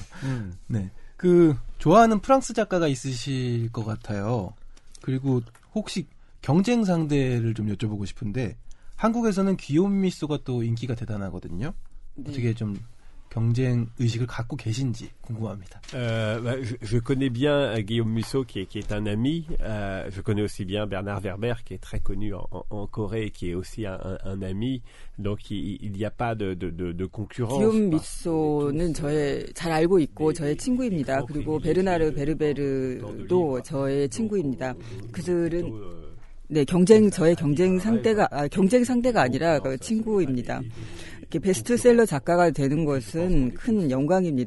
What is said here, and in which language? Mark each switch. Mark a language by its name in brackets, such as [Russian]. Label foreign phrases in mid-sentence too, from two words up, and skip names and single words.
[Korean] 네, 그 좋아하는 프랑스 작가가 있으실 것 같아요. 그리고 혹시 경쟁 상대를 좀 여쭤보고 싶은데 한국에서는 귀요미 미소가 또 인기가 대단하거든요. 네. 어떻게 좀 경쟁 의식을 갖고 계신지 궁금합니다. [French] Je connais bien Guillaume Musso qui est un ami. Je connais aussi bien Bernard Werber qui est très connu en Corée et qui est aussi un ami. Donc il n'y a pas de concurrence. [Korean] 기욤 미소는 잘 알고 있고 저의 친구입니다. 그리고 베르나르 베르베르도 저의 친구입니다. 그들은 네, 저의 경쟁 상대가 아니라 친구입니다. 이렇게 베스트셀러 작가가 되는 것은 큰 영광입니다.